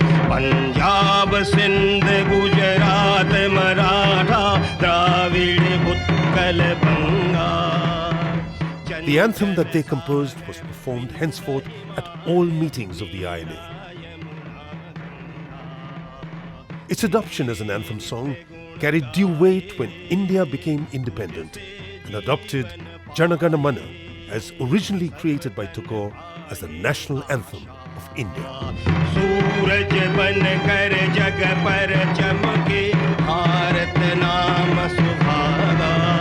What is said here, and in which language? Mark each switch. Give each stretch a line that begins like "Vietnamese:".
Hindi: Punjab Sindh Gujarat Maratha Dravida Utkal Bengal.
English: The anthem that they composed was performed henceforth at all meetings of the INA. Its adoption as an anthem song carried due weight when India became independent and adopted Jana Gana Mana as originally created by Tagore as the national anthem of India.
Hindi: सूरज बनकर जग पर चमके भारत नाम सुहागा.